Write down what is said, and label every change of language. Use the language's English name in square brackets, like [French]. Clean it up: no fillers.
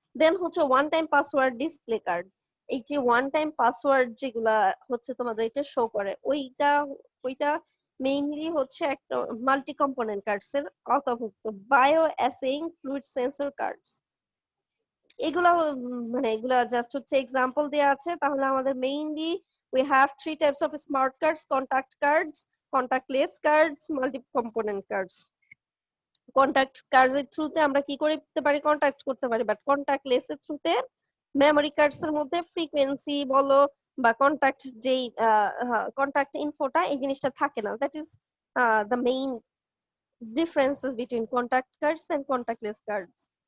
[Bangla] দেন হচ্ছে one time password display card. এই যে ওয়ান টাইম পাসওয়ার্ড যেগুলা হচ্ছে তোমাদেরকে শো করে, ওইটা মেইনলি হচ্ছে একটা মাল্টি কম্পোনেন্ট কার্ডস এর অন্তর্ভুক্ত। বায়ো অ্যাসেইং ফ্লুইড সেন্সর কার্ডস, এগুলা মানে এগুলা জাস্ট হচ্ছে এক্সাম্পল দেয়া আছে। তাহলে আমাদের mainly [English] we have 3 types of smart cards: contact cards, contactless cards, multi component cards. [Bangla] Contact cards এর থ্রুতে আমরা কি করতে পারি? কন্টাক্ট করতে পারি। বাট কন্টাক্টলেস এর থ্রুতে মেমোরি কার্ডস এর মধ্যে ফ্রিকোয়েন্সি বলো বা কন্টাক্ট যেই কন্টাক্ট ইনফোটা, এই জিনিসটা থাকে না। [English] That is the main differences between contact cards and contactless cards.